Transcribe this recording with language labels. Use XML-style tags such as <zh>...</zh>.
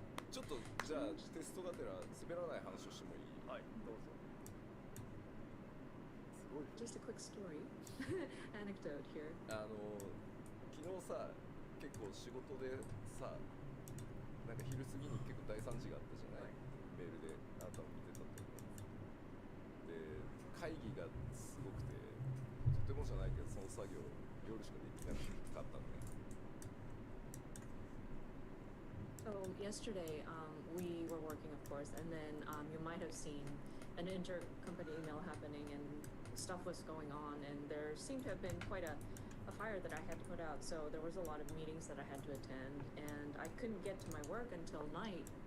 <ja>ちょっとじゃあテストがてら滑らない話をしてもいい？はい、どうぞ。すごい。</ja> <en>Just a quick story, anecdote here.</en> <ja>昨日さ、結構仕事でさ、なんか昼過ぎに結構大惨事があったじゃない？メールであなたも見てたと思うんです。で、会議がすごくて、とてもじゃないけどその作業夜しかできなかったのね。</ja> <en>So yesterday, we were working, of course, and then you might have seen an intercompany email happening, and stuff was going on, and there seemed to have been quite a fire that I had to put out. So there was a lot of meetings that I had to attend, and I couldn't get to my work until night.</en>